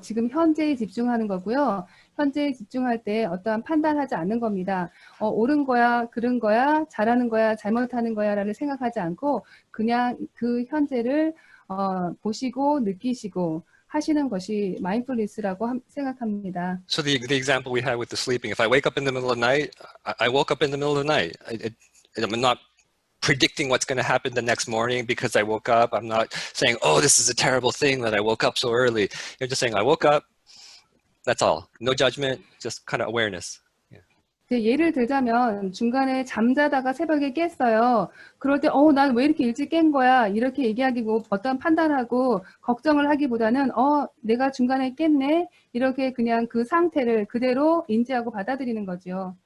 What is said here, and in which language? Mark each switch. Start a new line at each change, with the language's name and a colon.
Korean: 지금 현재에 집중하는 거고요. 현재에 집중할 때 어떠한 판단하지 않는 겁니다. 옳은 거야, 그른 거야, 잘하는 거야, 잘못하는 거야라를 생각하지 않고 그냥 그 현재를 보시고 느끼시고 하시는 것이 마인드풀니스라고 생각합니다.
English: So the example we had with the sleeping, if I wake up in the middle of the night, I woke up in the middle of the night. I'm not predicting what's going to happen the next morning because I woke up. I'm not saying, oh, this is a terrible thing that I woke up so early. You're just saying, I woke up. That's all. No judgment, just kind of awareness. Yeah.
Korean: 이제 예를 들자면 중간에 잠자다가 새벽에 깼어요. 그럴 때, 난 왜 이렇게 일찍 깬 거야? 이렇게 얘기하기고 어떤 판단하고 걱정을 하기보다는, 내가 중간에 깼네? 이렇게 그냥 그 상태를 그대로 인지하고 받아들이는 거죠.